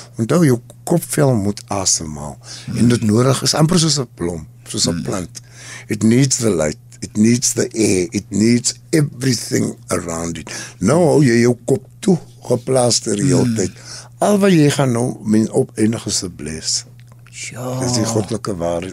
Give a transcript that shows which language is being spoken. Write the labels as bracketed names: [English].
[Afrikaans] Onthou, jou kopvel moet asemhaal, en dit nodig is amper soos 'n blom, soos 'n plant. [English] It needs the light. It needs the air, it needs everything around it. [Afrikaans] Nou hou jy jou kop toe geplaaster die hele tyd. Al wat jy gaan nou op enige se bles. Ja. Dis die goddelike waarheid.